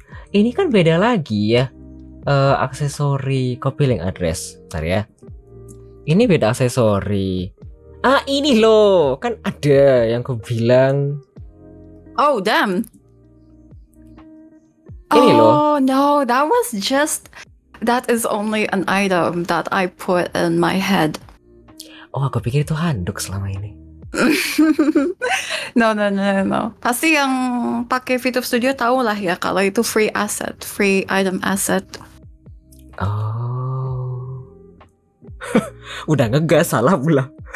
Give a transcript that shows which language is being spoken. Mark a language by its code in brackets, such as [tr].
[id] Ini kan beda lagi ya. Aksesori [en] copy link address. [id] Bentar ya. Ini beda aksesori. Ini loh, kan ada yang aku bilang. [en] Oh damn. [id] Ini loh. [en] Oh no, that is only an item that I put in my head. [id] Oh, aku pikir itu handuk selama ini. [en] No. [id] Pasti yang pakai VTube Studio tahu lah ya kalau itu free item asset. Oh. Udah ngegas, salah pula.